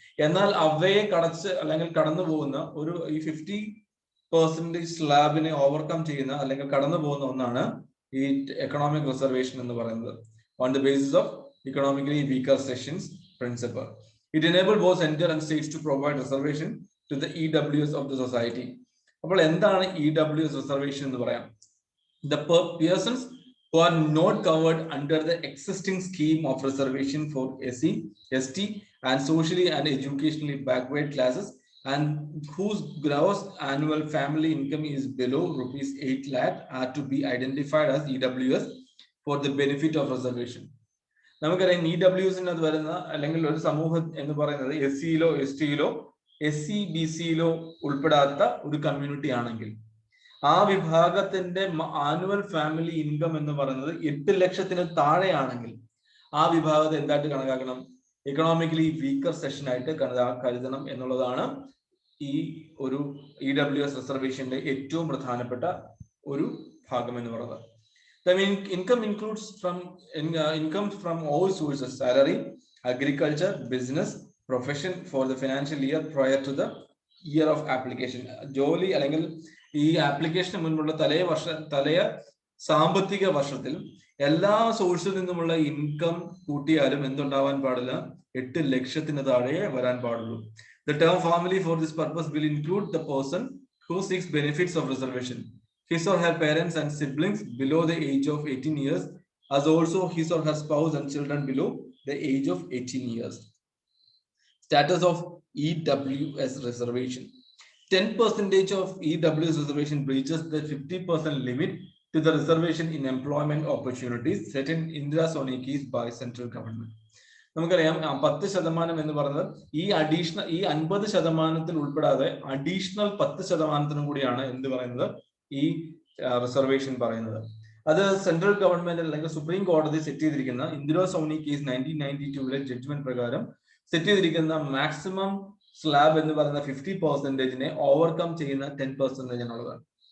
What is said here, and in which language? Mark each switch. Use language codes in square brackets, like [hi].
[ml] എന്നാൽ അവയെ അല്ലെങ്കിൽ കടന്നു പോകുന്ന ഒരു ഈ 50% സ്ലാബിനെ ഓവർകം ചെയ്യുന്ന അല്ലെങ്കിൽ കടന്നു പോകുന്ന ഒന്നാണ് ഈ എക്കണോമിക് റിസർവേഷൻ എന്ന് പറയുന്നത്. [en] On the basis of economically weaker sections principle, it enable both centre and states to provide reservation to the EWS of the society. [ml] അപ്പോൾ എന്താണ് EWS റിസർവേഷൻ എന്ന് പറയാം? [en] The persons who are not covered under the existing scheme of reservation for SC, ST and socially and educationally backward classes and whose gross annual family income is below rupees 8 lakh are to be identified as EWS for the benefit of reservation. [ml] നമുക്കറിയാം, EWS വരുന്ന അല്ലെങ്കിൽ ഒരു സമൂഹം എന്ന് പറയുന്നത് SC-യിലോ ST-യിലോ SC-BC-യിലോ ഉൾപ്പെടാത്ത ഒരു community ആണെങ്കിൽ ആ വിഭാഗത്തിന്റെ ആനുവൽ ഫാമിലി ഇൻകം എന്ന് പറയുന്നത് 8 ലക്ഷത്തിന് താഴെയാണെങ്കിൽ ആ വിഭാഗത്തെ എന്തായിട്ട് കണക്കാക്കണം? എക്കണോമിക്കലി വീക്കർ സെഷൻ ആയിട്ട് കരുതണം എന്നുള്ളതാണ് ഈ ഒരു EWS റിസർവേഷന്റെ ഏറ്റവും പ്രധാനപ്പെട്ട ഒരു ഭാഗം എന്ന് പറയുന്നത്. [en] The income includes income from all sources: salary, agriculture, business, profession for the financial year prior to the year of application. [ml] ജോലി അല്ലെങ്കിൽ ഈ ആപ്ലിക്കേഷന് മുൻപുള്ള തലയ സാമ്പത്തിക വർഷത്തിൽ എല്ലാ സോഴ്സിൽ നിന്നുമുള്ള ഇൻകം കൂട്ടിയാലും എന്തുണ്ടാവാൻ പാടില്ല? 8 ലക്ഷത്തിന് താഴെ വരാൻ പാടുള്ളൂ. [en] The term family for this purpose will include the person who seeks benefits of reservation, his or her parents and siblings below the age of 18 years, as also his or her spouse and children below the age of 18 years. Status of EWS reservation. 10% of EWS reservation breaches the 50% limit to the reservation in employment opportunities set in Indira Soni case by central government. [ml] നമുക്കറിയാം, 10% എന്ന് പറയുന്നത് ഈ 50% ഉൾപ്പെടാതെ additional 10% കൂടിയാണ് എന്ത് പറയുന്നത്? ഈ reservation പറയുന്നത്. അത് സെൻട്രൽ ഗവൺമെന്റ് അല്ലെങ്കിൽ സുപ്രീം കോടതി സെറ്റ് ചെയ്തിരിക്കുന്ന ഇന്ദിരാ സോനി കേസ് 1992 ജഡ്ജ്മെന്റ് പ്രകാരം സെറ്റ് ചെയ്തിരിക്കുന്ന മാക്സിമം സ്ലാബ് എന്ന് പറയുന്ന 50%-നെ ഓവർകം ചെയ്യുന്ന 10% എന്നുള്ളതാണ്.